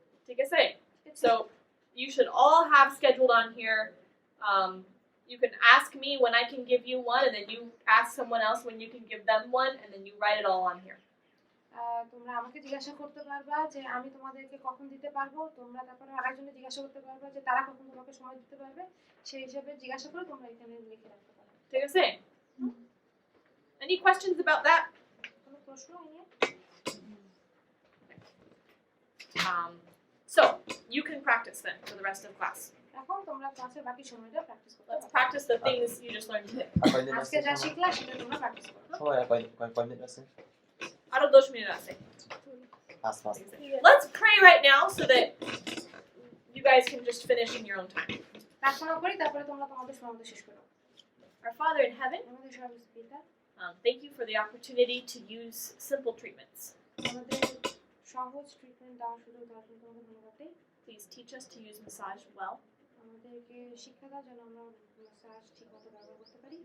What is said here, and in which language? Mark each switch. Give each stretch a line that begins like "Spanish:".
English: Take a say. So you should all have scheduled on here. You can ask me when I can give you one, and then you ask someone else when you can give them one, and then you write it all on here.
Bangla: তোমরা আমাকে জিজ্ঞাসা করতে পারবা যে আমি তোমাদেরকে কখন দিতে পারবো, তোমরা তারপরে আরেকজনে জিজ্ঞাসা করতে পারবা যে তারা কখন তোমাকে সময় দিতে পারবে, সেই হিসাবে জিজ্ঞাসা করে তোমরা এখানে লিখে রাখতে পারো।
English: Take a say. Any questions about that?
Bangla: কোনো প্রশ্ন নিয়ে?
English: So you can practice then for the rest of class.
Bangla: এখন তোমরা ক্লাসের বাকি সময়টা প্র্যাকটিস করতে
English: Let's
Bangla: পারো।
English: practice the things you just learned today.
Bangla: আর কয় মিনিট আজকে আছে যা শিখলা সেটা তোমরা প্র্যাকটিস করো। সময় আর কয় মিনিট আছে?
English: Around 2 minutes. 5 Let's pray right now so that you guys can just finish in your own time.
Bangla: প্রার্থনা করি তারপরে তোমরা তোমাদের সময় শেষ করো।
English: Our Father in heaven,
Bangla: আমাদের সর্বশেষ পিতা,
English: thank you for the opportunity to use simple treatments.
Bangla: আমাদের সহজ ট্রিটমেন্ট দেওয়ার সুযোগ দেওয়ার জন্য তোমাকে ধন্যবাদ দিই।
English: Please teach us to use massage well.
Bangla: আমাদেরকে শিক্ষা দাও যেন আমরা মাসাজ ঠিকমতো ব্যবহার করতে পারি।